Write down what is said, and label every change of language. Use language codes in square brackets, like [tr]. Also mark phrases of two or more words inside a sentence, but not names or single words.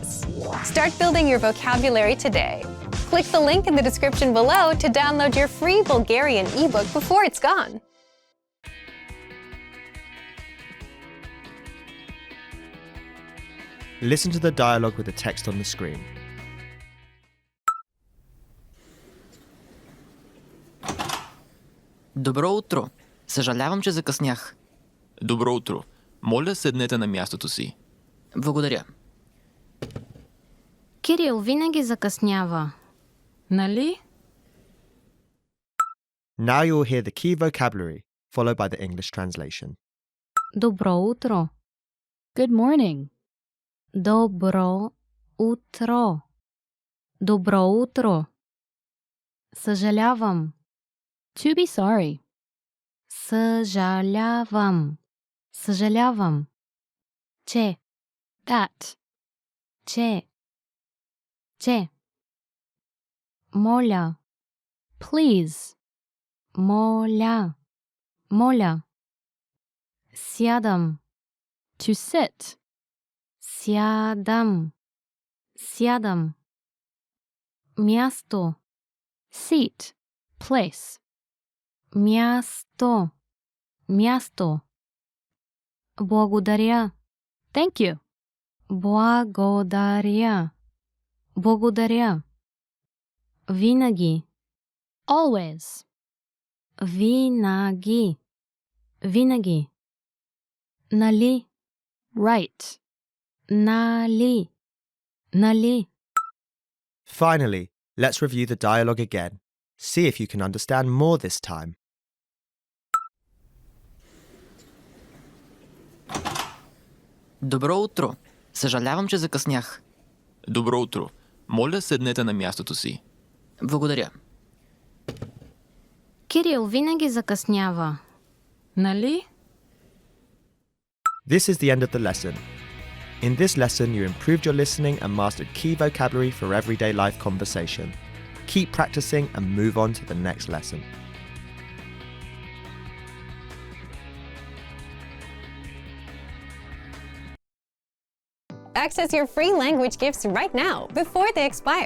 [en] Start building your vocabulary today. Click the link in the description below to download your free Bulgarian ebook before it's gone. Listen to the dialogue with the text on the screen. [bg] Добро утро. Съжалявам, че закъснях. Добро утро. Моля, седнете на мястото си. Благодаря. Кирил винаги закъснява. Нали? [en] Now you will hear the key vocabulary, followed by the English translation. [bg] Добро утро. [en] Good morning. [bg] Добро утро. Добро утро. Съжалявам. [en] To be sorry. [bg] Съжалявам. Съжалявам. Че. That. Че. Че. Моля. Please. Моля. Моля. Сядам. [en] To sit. [bg] Сядам. Сядам. Място. [en] Seat. Place. [bg] Място. Място. Благодаря. [en] Thank you. [bg] Благодаря. Благодаря. Винаги. [en] Always. Винаги. [bg] Винаги. Нали. [en] Right. Нали. [bg] Нали. [en] Finally, let's review the dialogue again. See if you can understand more this time. [bg] Добро утро. Съжалявам, че закъснях. Добро утро. Моля, седнете на мястото си. Благодаря. Кирил винаги закъснява. Нали? [en] This is the end of the lesson. In this lesson, you improved your listening and mastered key vocabulary for everyday life conversation. Keep practicing and move on to the next lesson. Access your free language gifts right now before they expire.